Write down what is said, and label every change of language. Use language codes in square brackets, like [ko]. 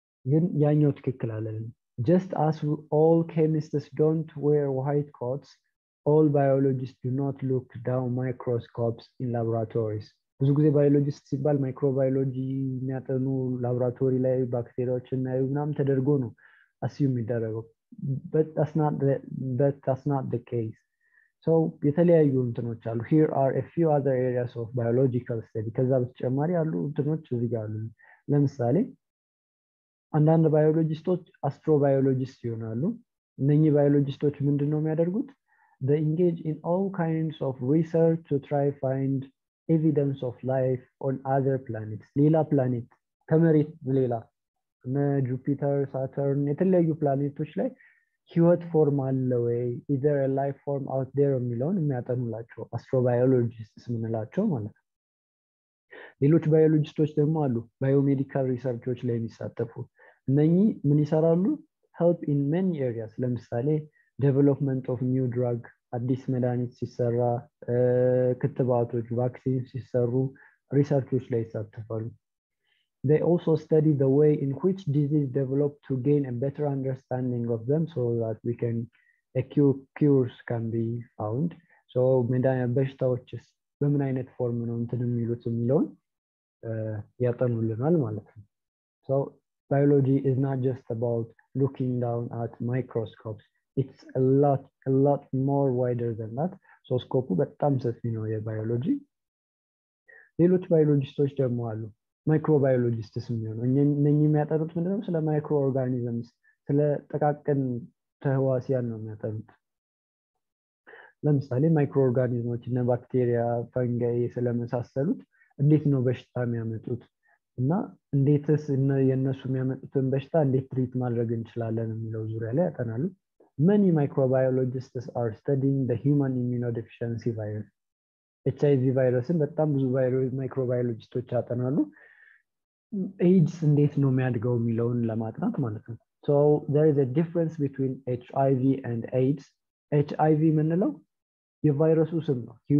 [am] ግን ያኛው ትክክል አይደለም። [en] Just as all chemists don't wear white coats, all biologists do not look down microscopes in laboratories. [am] ብዙ ጊዜ ባዮሎጂስት ሲባል ማይክሮባዮሎጂ የሚያጠኑ ላቦራቶሪ ላይ ባክቴሪያዎችን እና ምናምን ተደርጎ ነው አስዩም የሚደረገው። [en] But that's not the case. [am] So የተለያዩ እንትኖች አሉ። [en] Here are a few other areas of biological study. [am] ከዛ በተጨማሪ ያሉ እንትኖች እዚህ ጋር አሉ። ለምሳሌ አንዳንድ ባዮሎጂስቶች አስትሮባዮሎጂስት ይሆናሉ። እነኚህ ባዮሎጂስቶች ምንድነው የሚያደርጉት? [en] They engage in all kinds of research to try find evidence of life on other planets. [am] ሌላ ፕላኔት ከመሬት ሌላ እነ ጁፒተር፣ ሳተርን የተለያዩ ፕላኔቶች ላይ ህይወት ፎርም አለ ወይ [en] either a life form out there [am] የሚለውን የሚያጠኑላቸው አስትሮባዮሎጂስትስ ምንላቸው ማለት ነው። ሌሎች ባዮሎጂስቶች ደግሞ አሉ ባዮሜዲካል ሪሰርቾች ላይ የሚሳተፉ። እነኚህ ምን ይሰራሉ? [en] help in many areas. [am] ለምሳሌ [en] development of new drug [am] አዲስ መድኃኒት ሲሰራ፣ ክትባቶች ቫክሲን ሲሰሩ ሪሰርቾች ላይ ይሳተፋሉ። [en] They also study the way in which disease develop to gain a better understanding of them so that we can cures can be found. [am] So በሽታዎችስ በምን አይነት ፎርም ነው እንትን የሚሉት የሚለውን ያጠኑልናል ማለት ነው። [en] So biology is not just about looking down at microscopes. It's a lot more wider than that. [am] So ስኮፑ በጣም ሰፊ ነው የባዮሎጂ። ሌሎች ባዮሎጂስቶች ደግሞ አሉ ማይክሮባዮሎጂስትስ የሚሆኑ እነኚህ የሚያጠኑት ምንድነው? ስለ ማይክሮ ኦርጋኒዝምስ ስለ ጥቃቅን ተህዋሲያን ነው የሚያጠኑት። ለምሳሌ ማይክሮ ኦርጋኒዝሞች እና ባክቴሪያ፣ ፈንጋይ ስለመሳሰሉት እንዴት ነው በሽታ የሚያመጡት እና እንዴትስ የነሱ የሚያመጡትን በሽታ እንዴት ትሪት ማድረግ እንችላለን የሚለው ዙሪያ ላይ ያጠናሉ። [en] Many microbiologists are studying the human immunodeficiency virus. [am] HIV ቫይረስን በጣም ብዙ ማይክሮባዮሎጂስቶች ያጠናሉ ኤድስ እንዴት ነው የሚያድገው የሚለውን ለማጥናት ማለት ነው [en] so there is a difference between HIV and AIDS [am] HIV ምንለው የቫይረሱ ስም ነው